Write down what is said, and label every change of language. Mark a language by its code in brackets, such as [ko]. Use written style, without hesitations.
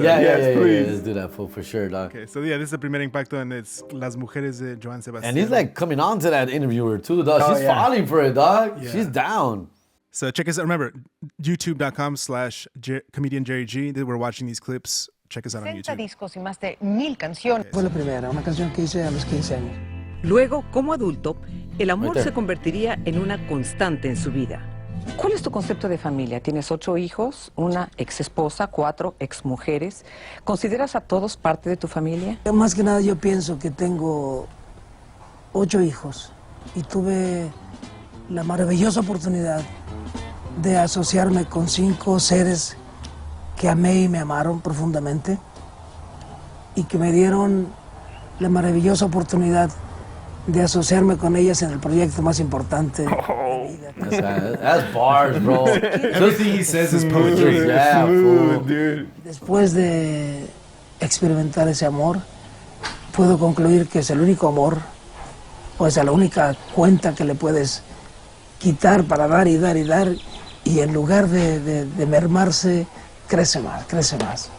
[en] Yes, please. Let's do that for sure, dog. Okay, so this is the Primer Impacto, and it's Las Mujeres de Joan Sebastian. And he's like coming on to that interviewer too, dog. Oh, She's falling for it, dog. Yeah. She's down. So check us out. Remember, youtube.com/comedian Jerry G. We're watching these clips. Check us out on 60 YouTube. [es] discos y más de 1000 canciones. Fue la primera, una canción que hice a los 15 años. Luego, como adulto, el amor Ahorita. se convertiría en una constante en su vida. ¿Cuál es tu concepto de familia? Tienes 8 hijos, una ex esposa, 4 ex mujeres. ¿Consideras a todos parte de tu familia? Más que nada yo pienso que tengo 8 hijos y tuve la maravillosa oportunidad de asociarme con 5 seres que amé y me amaron profundamente y que me dieron la maravillosa oportunidad de asociarme con ellas en el proyecto más importante. [en] That's bars, bro. Everything he says is poetry. Yeah, fool. Dude. [es] Después de experimentar ese amor, puedo concluir que es el único amor, o es la única cuenta que le puedes quitar para dar y dar y dar, y en lugar de mermarse, crece más, crece más.